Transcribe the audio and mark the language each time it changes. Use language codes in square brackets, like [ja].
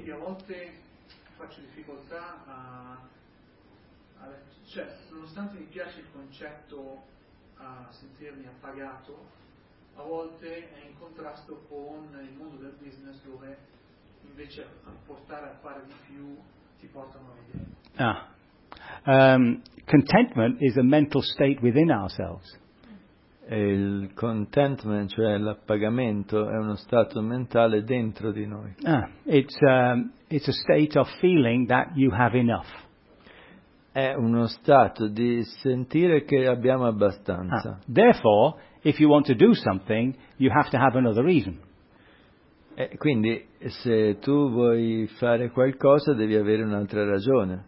[it] E a volte faccio difficoltà cioè, nonostante mi piace il concetto a sentirmi appagato, a volte è in contrasto con il mondo del business, dove invece portare a fare di più ti porta a nuove idee. [en] Ah. Contentment is a mental state within ourselves. [it] Il contentment, cioè l'appagamento, è uno stato mentale dentro di noi. [en] Ah, it's a state of feeling that you have enough. [it] È uno stato di sentire che abbiamo abbastanza. [en] Ah, therefore, if you want to do something, you have to have another reason. [it] Quindi, se tu vuoi fare qualcosa, devi avere un'altra ragione.